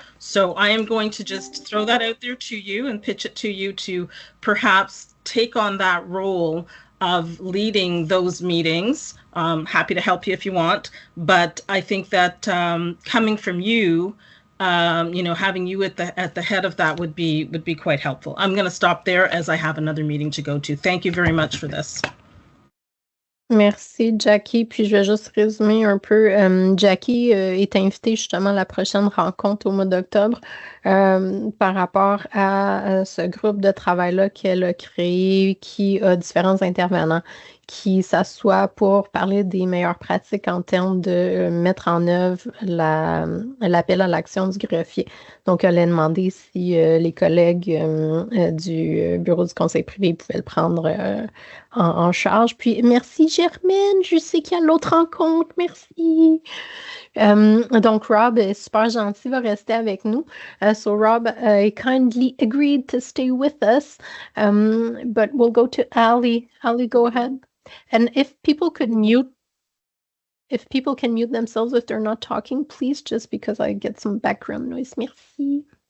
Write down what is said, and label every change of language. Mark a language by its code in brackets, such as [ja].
[en] So I am going to just throw that out there to you and pitch it to you to perhaps take on that role of leading those meetings. Happy to help you if you want. But I think that coming from you, having you at the head of that would be quite helpful. I'm going to stop there as I have another meeting to go to. Thank you very much for this. [fr] Merci, Jackie. Puis je vais juste résumer un peu. Jackie est invitée justement à la prochaine rencontre au mois d'octobre par rapport à ce groupe de travail-là qu'elle a créé, qui a différents intervenants qui s'assoient pour parler des meilleures pratiques en termes de mettre en œuvre l'appel à l'action du greffier. Donc, elle a demandé si les collègues du bureau du conseil privé pouvaient le prendre en charge. Puis, merci Germaine, je sais qu'il y a l'autre rencontre, merci. Donc, Rob est super gentil, va rester avec nous. [en] So, Rob kindly agreed to stay with us, but we'll go to Ali. Ali, go ahead. And if people can mute themselves if they're not talking, please, just because I get some background noise. [fr] Merci.